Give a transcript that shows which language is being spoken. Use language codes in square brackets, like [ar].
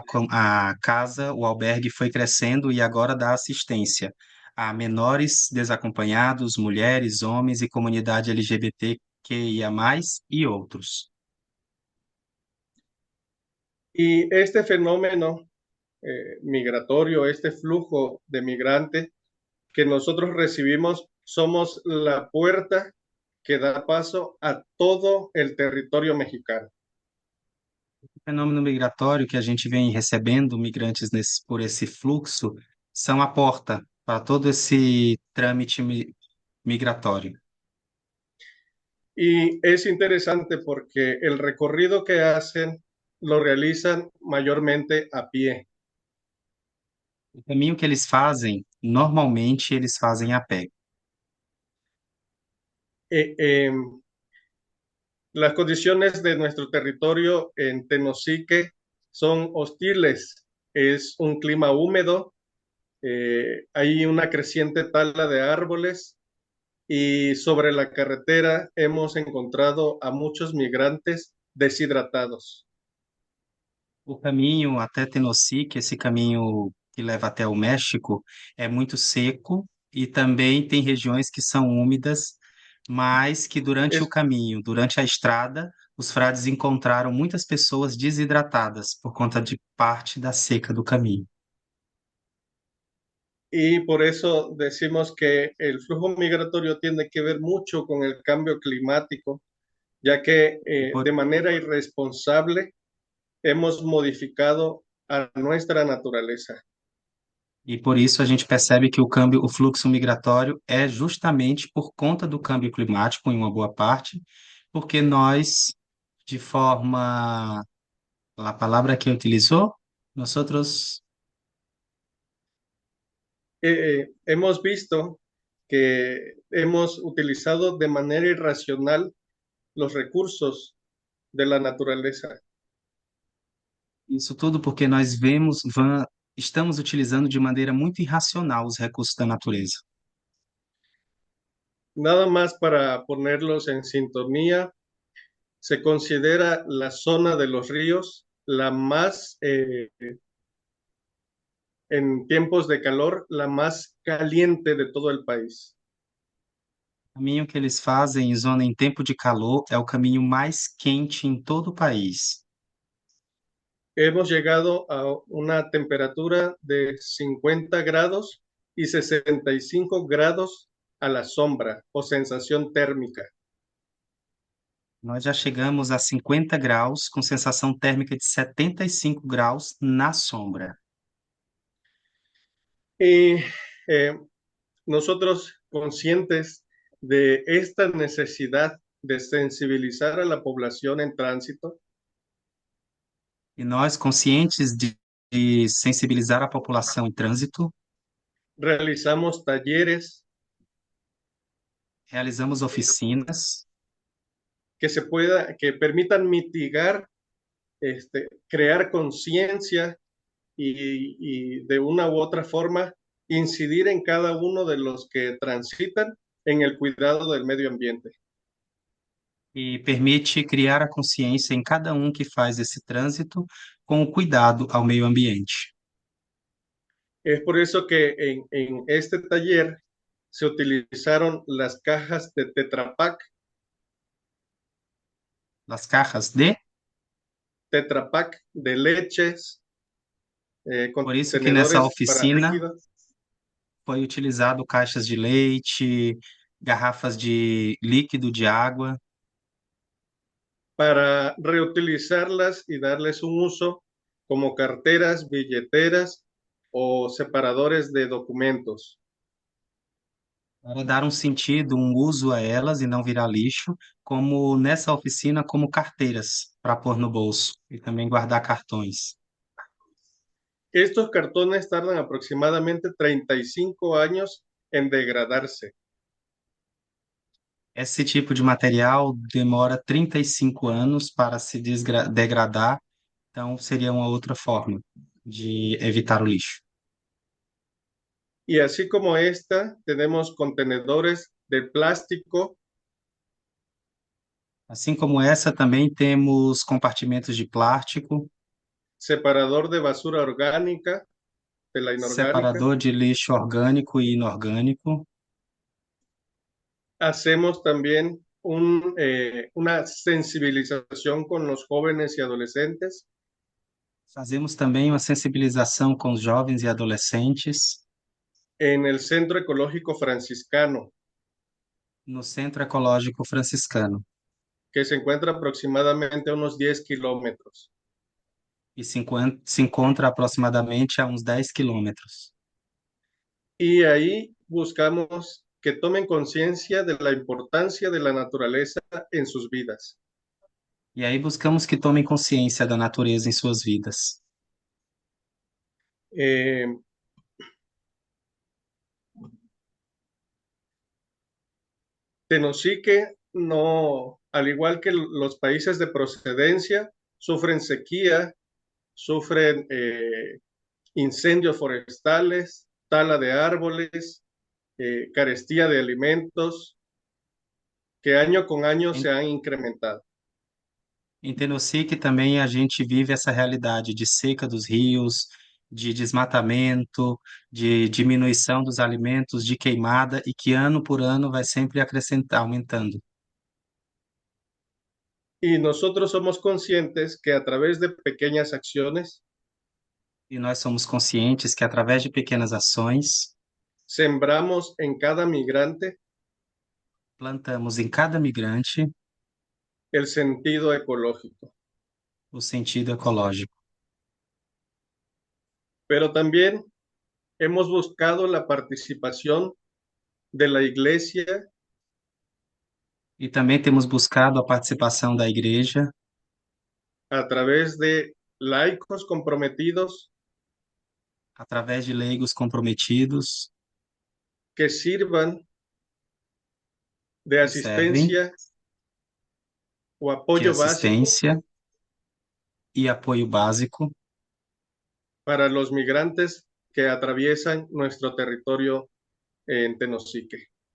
[pt] a casa, o albergue foi crescendo e agora dá assistência a menores desacompanhados, mulheres, homens e comunidade LGBTQIA+, e outros. [es] Y este fenómeno migratorio, este flujo de migrantes que nosotros recibimos, somos la puerta que da paso a todo el territorio mexicano. [pt] O fenômeno migratório que a gente vem recebendo migrantes por esse fluxo são a porta para todo esse trâmite migratório. [es] Y es interesante porque el recorrido que hacen lo realizan mayormente a pie. [pt] O caminho que eles fazem, normalmente eles fazem a pé. [es] Eh, eh, las condiciones de nuestro territorio en Tenosique son hostiles. Es un clima húmedo, hay una creciente tala de árboles y sobre la carretera hemos encontrado a muchos migrantes deshidratados. [pt] O caminho até Tenosique, esse caminho que leva até o México, é muito seco e também tem regiões que são úmidas, mas que durante o [es] Es, [pt] caminho, durante a estrada, os frades encontraram muitas pessoas desidratadas por conta de parte da seca do caminho. [es] y por eso decimos que el flujo migratorio tiene que ver mucho con el cambio climático, ya que Por, de manera irresponsable hemos modificado a nuestra naturaleza. [pt] e por isso a gente percebe que o fluxo migratório é justamente por conta do câmbio climático, em uma boa parte, porque nós, de forma, a palavra que utilizou, [es] nosotros Hemos visto que hemos utilizado de manera irracional los recursos de la naturaleza. [pt] Isso tudo porque estamos utilizando de maneira muito irracional os recursos da natureza. [es] Nada más para ponerlos en sintonía, se considera la zona de los ríos la más, en tiempos de calor, la más caliente de todo el país. [pt] O caminho que eles fazem em zona em tempo de calor é o caminho mais quente em todo o país. [es] Hemos llegado a una temperatura de 50 grados y 65 grados a la sombra o sensación térmica. [pt] Nós já chegamos a 50 graus, com sensação térmica de 75 graus na sombra. [es] Y nosotros conscientes de esta necesidad de sensibilizar a la población en tránsito, [pt] E nós, conscientes de sensibilizar a população em trânsito, [es] realizamos talleres [pt] realizamos oficinas [es] que permitan mitigar, crear conciencia y de una u otra forma incidir en cada uno de los que transitan en el cuidado del medio ambiente. [pt] E permite criar a consciência em cada um que faz esse trânsito com o cuidado ao meio ambiente. [es] Es por eso que en este taller se utilizaron las cajas de Tetra Pak, [pt] As cajas de, [es] Tetra Pak de leches, [pt] por isso que nessa [es] contenedores para [pt] oficina [es] líquidos, [pt] foi utilizado caixas de leite, garrafas de líquido de água, [es] para reutilizarlas y darles un uso como carteras, billeteras o separadores de documentos. [pt] para dar um sentido, um uso a elas e não virar lixo, como nessa oficina, como carteiras para pôr no bolso e também guardar cartões. [es] Estos cartones tardan aproximadamente 35 años en degradarse. [pt] Esse tipo de material demora 35 anos para se degradar, então seria uma outra forma de evitar o lixo. [es] Y así como esta, tenemos contenedores de plástico, [pt] Assim como essa, também temos compartimentos de plástico, [es] separador de basura orgánica de la inorgánica. [pt] separador de lixo orgânico e inorgânico. [es] Hacemos también una sensibilización con los jóvenes y adolescentes. [pt] Fazemos também uma sensibilização com os jovens e adolescentes [es] En el Centro Ecológico Franciscano, [pt] no Centro Ecológico Franciscano [es] que se encuentra aproximadamente a unos 10 kilómetros. [pt] e se encontra aproximadamente a uns 10 quilômetros. [es] Y ahí buscamos que tomen conciencia de la importancia de la naturaleza en sus vidas. [pt] E aí buscamos que tomem consciência da natureza em suas vidas. [es] Eh, Tenosique no, al igual que los países de procedencia, sufren sequía, sufren incendios forestales, tala de árboles, carestía de alimentos, que año con año se han incrementado. [pt] Em Tenosique também a gente vive essa realidade de seca dos rios, de desmatamento, de diminuição dos alimentos, de queimada, e que ano por ano vai sempre acrescentar, aumentando. [es] Y nosotros somos conscientes que a través de pequeñas acciones [pt] E nós somos conscientes que, através de pequenas ações, [es] sembramos en cada migrante [pt] plantamos em cada migrante [es] el sentido ecológico. [pt] o sentido ecológico. [es] Pero también hemos buscado la participación de la iglesia, [pt] E também temos buscado a participação da igreja [es] a través de laicos comprometidos [pt] através de leigos comprometidos [es] que sirvan de [pt] que servem [es] asistencia o [pt] de [es] apoyo básico [pt] assistência e apoio básico [es] para los migrantes que atraviesan nuestro territorio en Tenosique.